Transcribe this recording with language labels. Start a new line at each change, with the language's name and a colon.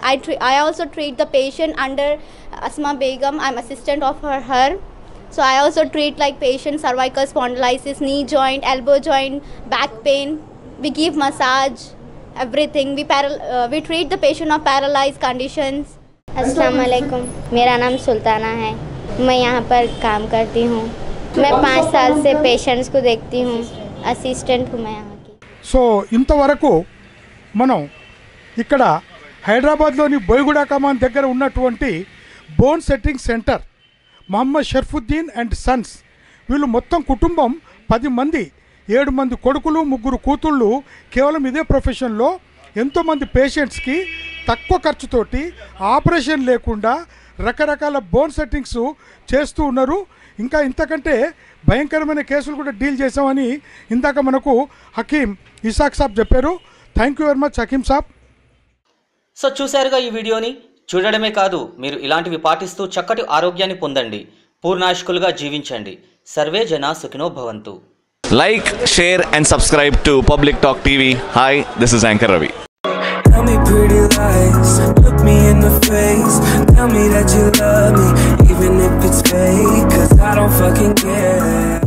English: I also treat the patient under Asma Begum. I'm assistant of her. So I also treat like patient cervical spondylitis, knee joint, elbow joint, back pain. We give massage, everything. We treat the patient of paralyzed conditions.
Hindi: अस्सलाम वालेकुम, मेरा नाम सुल्ताना है। मैं यहाँ पर काम करती हूँ। मैं 5 साल से पेशेंट्स को देखती हूँ। असिस्टेंट हूँ मैं यहाँ की।
Telugu: సో ఇంతవరకు మనం ఇక్కడ హైదరాబాద్లోని బోయగూడ కమాన్ దగ్గర ఉన్నటువంటి bone setting centre Mohammed Sharfuddin and Sons, వీళ్ళు మొత్తం కుటుంబం 10 మంది, 7 మంది కొడుకులు, 3 కూతుళ్ళు, కేవలం ఇదే ప్రొఫెషన్లో ఎంతోమంది పేషెంట్స్కి తక్కువ ఖర్చుతోటి ఆపరేషన్ లేకుండా రకరకాల బోన్ సెట్టింగ్స్ చేస్తూ ఉన్నారు. ఇంకా ఇంతకంటే భయంకరమైన కేసులు కూడా డీల్ చేసామని ఇందాక మనకు హకీం ఇసాక్ సాబ్ చెప్పారు.
English: thank you very much
Telugu: Hakim Saab. So చూశారుగా ఈ వీడియోని. చూడడమే కాదు, మీరు ఇలాంటివి పాటిస్తూ చక్కటి ఆరోగ్యాన్ని పొందండి, పూర్ణాయుష్కులుగా జీవించండి.
Sanskrit: సర్వే జన సుఖినో భవంతు.
English: Like, share and subscribe to Public Talk TV. Hi, this is Anchor Ravi. Tell me pretty lies, look me in the face. Tell me that you love me, even if it's fake, 'cause I don't fucking care.